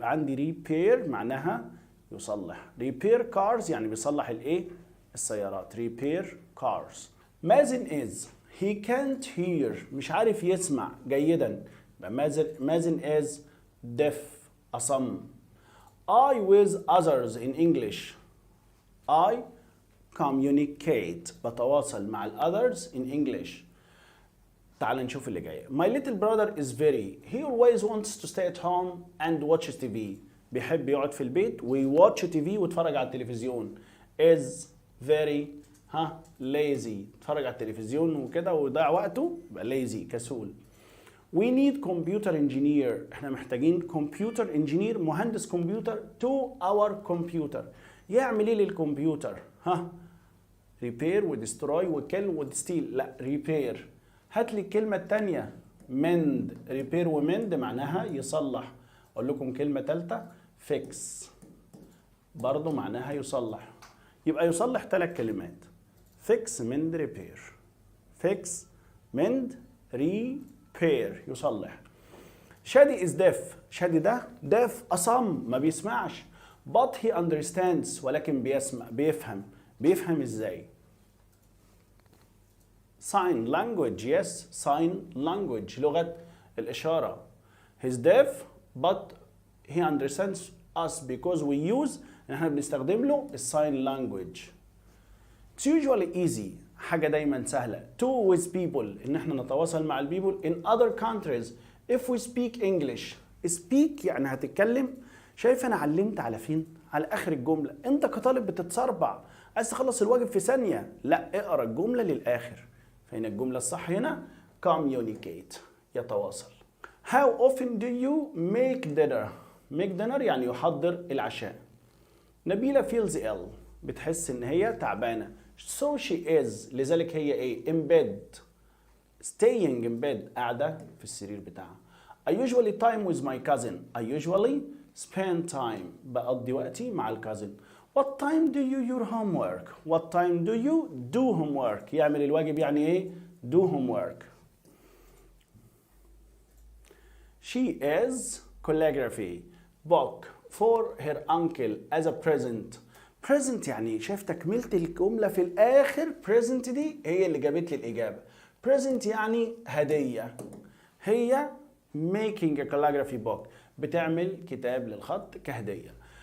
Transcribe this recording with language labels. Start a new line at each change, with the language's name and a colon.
Arabic: يبقى عندي repair معناها يصلح.
English: repair cars
Arabic: يعني بيصلح الإيه؟ السيارات.
English: repair cars.
Arabic: مازن
English: is he can't hear
Arabic: مش عارف يسمع جيدا. يبقى مازن
English: is deaf
Arabic: أصم.
English: I with others in English. I communicate
Arabic: بتواصل مع
English: others in English.
Arabic: تعال نشوف اللي جاي.
English: My little brother is very. He always wants to stay at home and watches TV.
Arabic: بيحب يقعد في البيت ويواتش تي في ويتفرج على التلفزيون.
English: Is very lazy.
Arabic: يتفرج على التلفزيون وكده ويضيع وقته يبقى lazy كسول.
English: We need computer engineer.
Arabic: احنا محتاجين
English: computer engineer
Arabic: مهندس كمبيوتر
English: to our computer.
Arabic: يعمل ايه للكمبيوتر؟ repair ودستروي وكل ودستيل. لا repair. هات لي الكلمة التانية mend. repair وmend معناها يصلح. اقول لكم كلمة تالتة fix برضو معناها يصلح. يبقى يصلح 3 كلمات fix mend repair.
English: fix mend repair يصلح. Shadi is deaf.
Arabic: شادي ده deaf أصم ما بيسمعش.
English: but he understands
Arabic: ولكن بيفهم ازاي؟
English: sign language. yes sign language
Arabic: لغة الإشارة.
English: he's deaf but he understands us because we use
Arabic: احنا بنستخدم له الساين
English: language. it's usually easy
Arabic: حاجة دايما سهلة
English: to with people
Arabic: ان احنا نتواصل مع البيبل
English: in other countries if we speak English.
Arabic: speak يعني هتتكلم. شايف انا علمت على فين؟ على اخر الجملة. انت كطالب بتتسربع عايز تخلص الواجب في ثانية. لا اقرا الجملة للآخر. فهنا الجملة الصح هنا communicate يتواصل.
English: How often do you make dinner? make dinner
Arabic: يعني يحضر العشاء. نبيلة
English: feels ill
Arabic: بتحس ان هي تعبانة.
English: so she is
Arabic: لذلك هي ايه؟
English: in bed. staying in bed
Arabic: قاعدة في السرير بتاعها.
English: I usually time with my cousin. I usually spend time
Arabic: بقضي وقتي مع الكازن.
English: what time do you your homework? what time do you do homework؟
Arabic: يعمل الواجب يعني ايه؟
English: do homework. She is calligraphy book for her uncle as a present.
Arabic: present يعني شايف تكملة الجملة في الآخر. present دي هي اللي جابت لي الإجابة. present يعني هدية. هي
English: making a calligraphy book
Arabic: بتعمل كتاب للخط كهدية.